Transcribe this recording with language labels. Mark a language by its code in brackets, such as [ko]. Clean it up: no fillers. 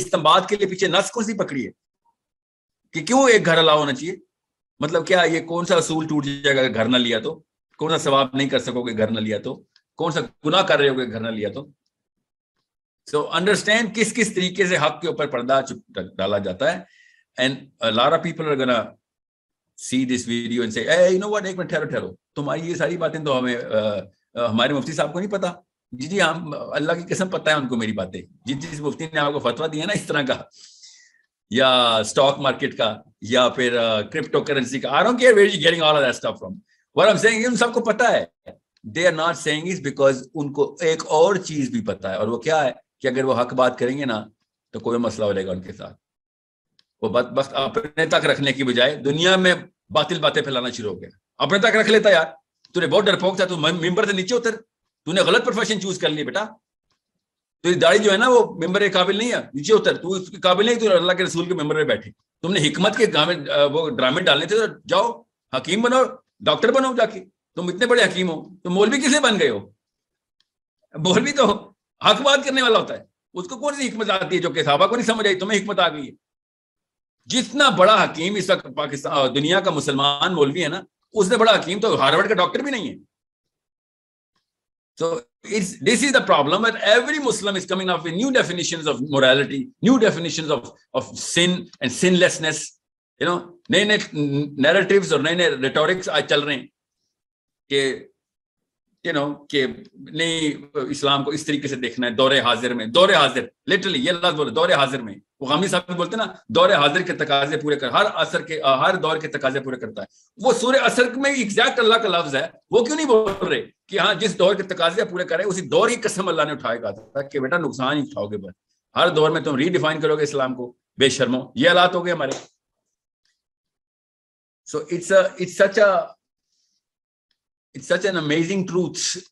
[ur] استنباط کے لیے پیچھے نس کون سی پکڑی ہے کہ کیوں ایک گھر الاؤ ہونا چاہیے؟ مطلب کیا یہ کون سا اصول ٹوٹ جائے گا اگر گھر نہ لیا تو؟ کون سا ثواب نہیں کر سکو گے گھر نہ لیا تو؟ کون سا گناہ کر رہے ہو گے گھر نہ لیا تو؟ [en] so understand [ur] کس کس طریقے سے حق کے اوپر پردہ ڈالا جاتا ہے. [en] And a lot of people are gonna see this video and say, hey, you know what, [ur] ایک منٹ ٹھہرو, تمہاری یہ ساری باتیں تو ہمیں ہمارے مفتی صاحب کو نہیں پتا. جی ہم اللہ کی قسم پتہ ہے ان کو میری باتیں. جس مفتی نے آپ کو فتویٰ دیا نا اس طرح کا, یا اسٹاک مارکیٹ کا, یا پھر کرپٹو کرنسی کا, [en] I don't care where you're getting all of that stuff from. What I'm saying [ur] ان سب کو پتا ہے. [en] They are not saying it because [ur] ان کو ایک اور چیز بھی پتا ہے, اور وہ کیا ہے کہ اگر وہ حق بات کریں گے نا تو کوئی مسئلہ ہو جائے گا ان کے ساتھ. وہ بدبخت اپنے تک رکھنے کی بجائے دنیا میں باطل باتیں پھیلانا شروع ہو گیا. اپنے تک رکھ لیتا یار, تو نے بہت ڈرپوک تھا, تو ممبر سے نیچے اتر, تو نے غلط پروفیشن چوز کر لی بیٹا. تو داڑھی جو ہے نا وہ ممبر کے قابل نہیں ہے, نیچے اتر, تو اس کے قابل نہیں, تو اللہ کے رسول کے ممبر میں بیٹھے. تم نے حکمت کے وہ ڈرامے ڈالنے تھے, تو جاؤ حکیم بنو, ڈاکٹر بنو جا کے. تم اتنے بڑے حکیم ہو, تو مولوی کسے بن گئے ہو؟ مولوی تو حق بات کرنے والا ہوتا ہے, اس کو کون سی حکمت آتی ہے جو کہ صحابہ کو نہیں سمجھ آئی, تمہیں حکمت آ گئی ہے. جتنا بڑا حکیم اس وقت پاکستان دنیا کا مسلمان مولوی ہے نا, اس سے بڑا حکیم تو ہارورڈ کا ڈاکٹر بھی نہیں ہے. [en] So this is the problem that every Muslim is coming up with new definitions of morality, new definitions of sin and sinlessness. [ur] نئے narratives اور نئے rhetorics آج چل رہے ہیں کہ کہ نہیں اسلام کو اس طریقے سے دیکھنا ہے. دور حاضر میں, دور حاضر لٹرلی یہ لفظ بولے, دور حاضر میں. وہ غامی صاحب بھی بولتے ہیں نا دور حاضر کے تقاضے پورے کر, ہر عصر کے ہر دور کے تقاضے پورے کرتا ہے. وہ سورہ عصر میں ایگزیکٹ اللہ کا لفظ ہے. وہ کیوں نہیں بول رہے کہ ہاں جس دور کے تقاضے پورے کرے اسی دور کی قسم اللہ نے اٹھائے گا کہ بیٹا نقصان ہی اٹھاؤ گے بس. ہر دور میں تم ری ڈیفائن کرو گے اسلام کو, بے شرمو. یہ حالات ہو گئے ہمارے. [en] So it's such an amazing truth.